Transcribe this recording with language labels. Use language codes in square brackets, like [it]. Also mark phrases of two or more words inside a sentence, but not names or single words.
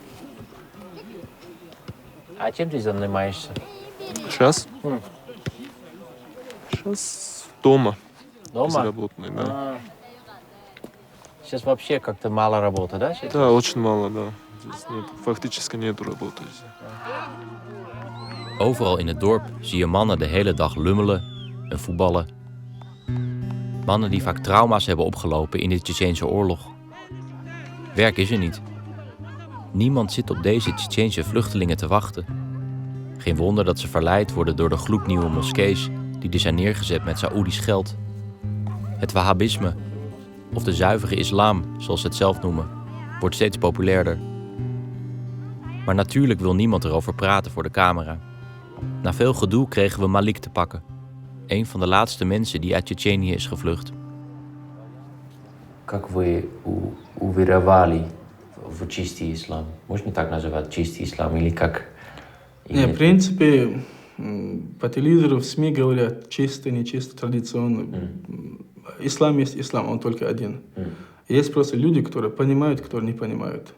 [ru] А чем ты занимаешься? Сейчас? Сейчас дома. Дома? Безработный, да. Сейчас вообще как-то мало работы, да? Сейчас? Да, очень мало, да. Здесь нет, фактически нету работы. [nl] Overal in het dorp zie je mannen de hele dag lummelen en voetballen. Mannen die vaak trauma's hebben opgelopen in de Tsjetsjeense oorlog. Werk is er niet. Niemand zit op deze Tsjetsjeense vluchtelingen te wachten. Geen wonder dat ze verleid worden door de gloednieuwe moskees die er zijn neergezet met Saoedisch geld. Het Wahhabisme, of de zuivere islam, zoals ze het zelf noemen, wordt steeds populairder. Maar natuurlijk wil niemand erover praten voor de camera. Na veel gedoe kregen we Malik te pakken. Een van de laatste mensen die uit Tsjetsjenië is gevlucht. [ru] Как вы уверовали в чистый ислам? Можно так назвать чистый ислам или как? Не, в принципе, по телевизору в СМИ говорят чисто, нечисто, традиционно. Ислам есть ислам, он только один. Есть просто люди, которые понимают, которые не понимают.